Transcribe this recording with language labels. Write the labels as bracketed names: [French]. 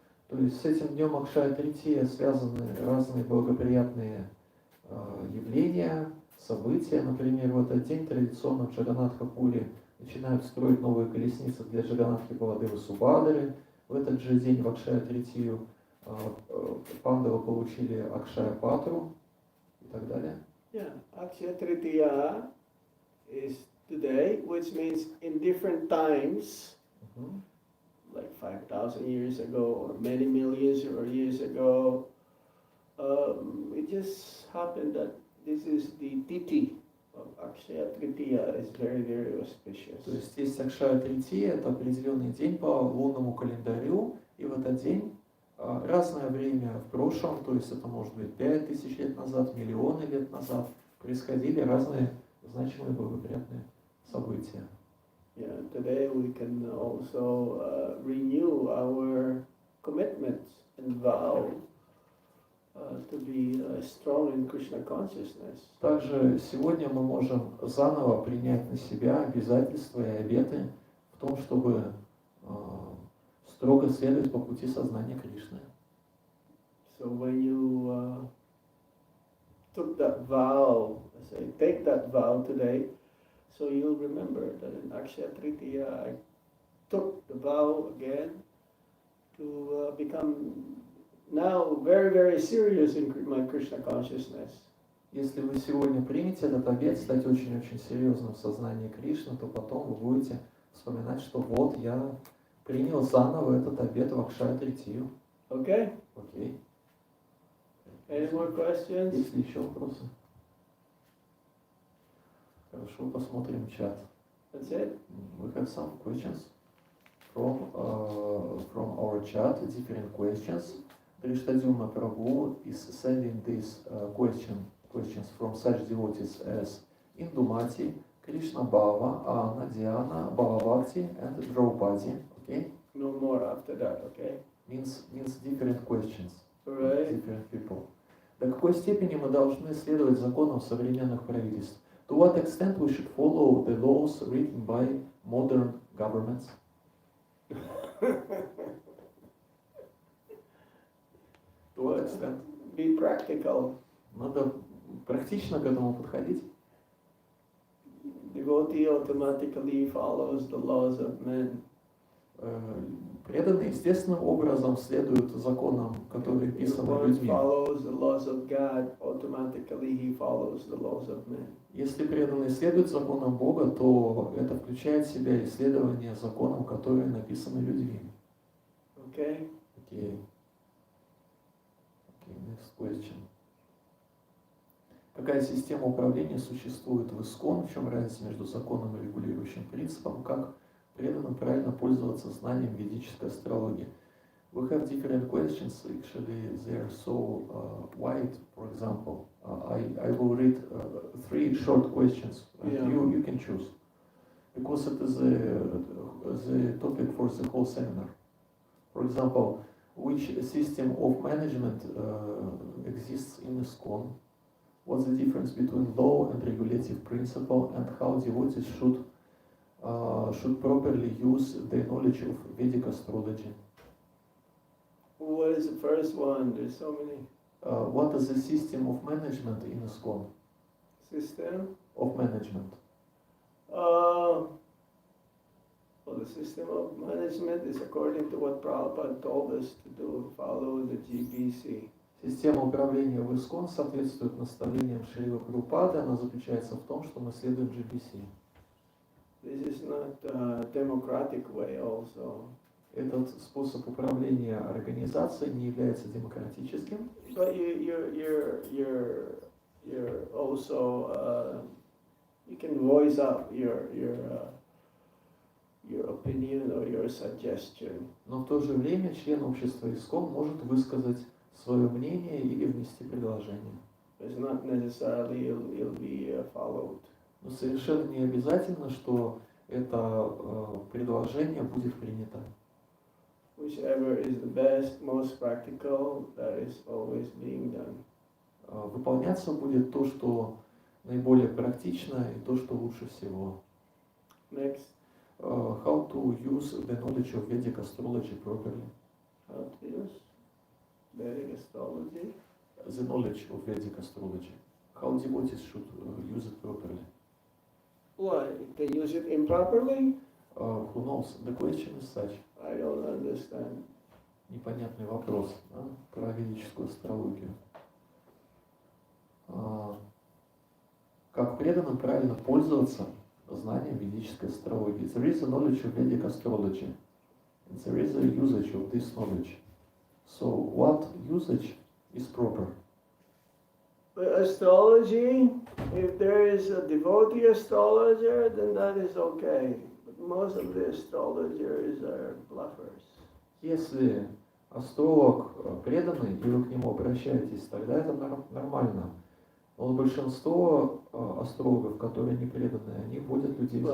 [Russian] То есть с этим днем Акшая-Трития связаны разные благоприятные явления, события. Например, в этот день традиционно в Джаганнатха-Пури начинают строить новые колесницы для Джаганнатхи Баладевы Субадры. В этот же день в Акшая-Тритию пандавы получили Акшая-Патру и так далее. [English] Yeah, Akshaya Tritiya is today, which means in different times, like 5,000 years ago or many millions or years ago, it just happened that this is the Titi of Akshaya Tritiya is very, very auspicious. [Russian] То есть есть Акшая-Трития, это определенный день по лунному календарю, и в этот день разное время в прошлом, то есть это может быть 5000 лет назад, миллионы лет назад, происходили разные значимые благоприятные события. [English] Yeah, today we can also renew our commitments and vow to be strong in Krishna consciousness. [Russian] Также сегодня мы можем заново принять на себя обязательства и обеты в том, чтобы строго следовать по пути сознания Кришны. [English] So when you took that vow, take that vow today, so you'll remember that in Akshaya Tritiya I took the vow again to become now very, very serious in my Krishna consciousness. [Russian] Если вы сегодня примете этот обет, стать очень-очень серьезным в сознании Кришны, то потом вы будете вспоминать, что вот я принял заново этот обет Вакшатритию. [English] Okay? [Russian] Окей. [English] Any more questions? [Russian] Есть ли еще вопросы? Хорошо, посмотрим чат. [English] That's it? We have some questions from our chat, different questions. Drishtadhyumna Prabhu is sending these questions from such devotees as Indumati, Krishna Bhava, Anna, Dhyana, Bhavabhakti, and Draupadi. Okay? No more after that, okay? Means different questions. Alright? Different people. [Russian] До какой степени мы должны следовать законам современных правительств? [English] To what extent we should follow the laws written by modern governments? To what extent? Be practical. [Russian] Надо практично к этому подходить. [English] Devotee automatically follows the laws of men. [Russian] Преданный естественным образом следует законам, которые [English] If [Russian] писаны [English] one [Russian] людьми. [English] follows the laws of God, automatically he follows the laws of men. [Russian] Если преданный следует законам Бога, то это включает в себя исследование законам, которые написаны людьми. [English] Okay? Okay. Next question. [Russian] Какая система управления существует в ИСККОН? В чем разница между законом и регулирующим принципом? Как преданным правильно пользоваться знанием ведической астрологии? [English] We have different questions. Actually, they are so wide. For example, I will read 3 short questions. Yeah. You can choose because it is the topic for the whole seminar. For example, which system of management exists in ISKCON? What's the difference between law and regulative principle, and how devotees should properly use their knowledge of Vedic astrology? What is the first one? There's so many. What is the system of management in ISKCON? System? Of management. Well, the system of management is according to what Prabhupada told us to do, follow the GBC. [Russian] Система управления в ИСККОН соответствует наставлениям Шрилы Прабхупады. Она заключается в том, что мы следуем GBC. [English] This is not a democratic way also. [Russian] Этот способ управления организацией не является демократическим. [English] But you're also you can voice up your opinion or your suggestion. [Russian] Но в то же время член общества ИСККОН может высказать свое мнение или внести предложение. [English] It's not necessarily it'll be followed. [Russian] Но совершенно не обязательно, что это предложение будет принято. [English] Whichever is the best, most practical, that is always being done. [Russian] Выполняться будет то, что наиболее практично, и то, что лучше всего. [English] Next, How to use the knowledge of Vedic astrology properly. how to use Vedic astrology. The knowledge of Vedic astrology. How devotees should use it properly. Why? They use it improperly? Who knows? The question is such. I don't understand. [Russian] Непонятный вопрос, да, про ведическую астрологию. Как преданным правильно пользоваться знанием ведической астрологии? [English] There is a knowledge of Vedic astrology. And there is a usage of this knowledge. So what usage is proper? Astrology, if there is a devotee astrologer, then that is okay. But most of the astrologers are bluffers. [Russian] Если астролог преданный, и вы к нему обращаетесь, тогда это нормально. Но большинство астрологов, которые не преданные, они вводят людей в